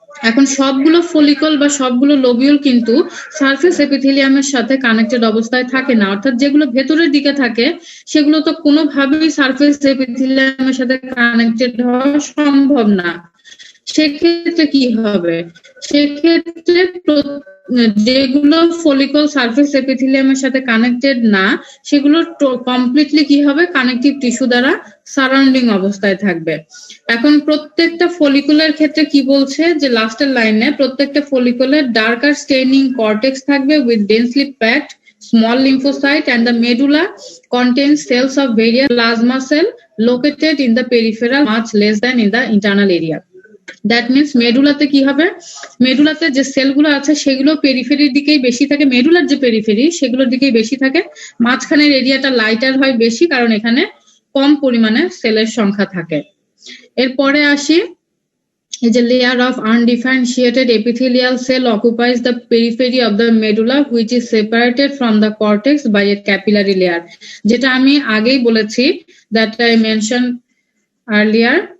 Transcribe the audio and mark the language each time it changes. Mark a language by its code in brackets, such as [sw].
[bn] এখন সবগুলো ফলিকল বা সবগুলো লোবিউল কিন্তু সারফেস এপিথেলিয়ামের সাথে কানেক্টেড অবস্থায় থাকে না, অর্থাৎ যেগুলো ভেতরের দিকে থাকে সেগুলো তো কোনোভাবেই সারফেস এপিথেলিয়ামের সাথে কানেক্টেড হওয়া সম্ভব না। সেক্ষেত্রে কি হবে, সেক্ষেত্রে যেগুলো ফলিকল সারফেস এপিথেলিয়ামের সাথে কানেক্টেড না সেগুলো কমপ্লিটলি কি হবে, কানেকটিভ টিস্যু দ্বারা সারাউন্ডিং অবস্থায় থাকবে। এখন প্রত্যেকটা ফলিকুলের ক্ষেত্রে কি বলছে, যে লাস্টের লাইনে প্রত্যেকটা ফলিকুলের [en] darker staining cortex [bn] থাকবে [en] With densely packed small lymphocyte, and the medulla contains cells of various plasma cell located in the peripheral much less than in the internal area. [bn] That means মেডুলাতে কি হবে, মেডুলাতে যে সেলগুলো আছে সেগুলো পেরিফেরির দিকেই বেশি থাকে, মেডুলার যে পেরিফেরি সেগুলোর দিকেই বেশি থাকে, মাঝখানের এরিয়াটা লাইটার হয় বেশি কারণ এখানে কম পরিমাণে সেলের সংখ্যা থাকে। এরপরে আসি, এই যে [en] layer of undifferentiated epithelial cell occupies the periphery of the medulla which is separated from the cortex by a capillary layer, [bn] যেটা আমি আগেই বলেছি, [en] that I mentioned earlier.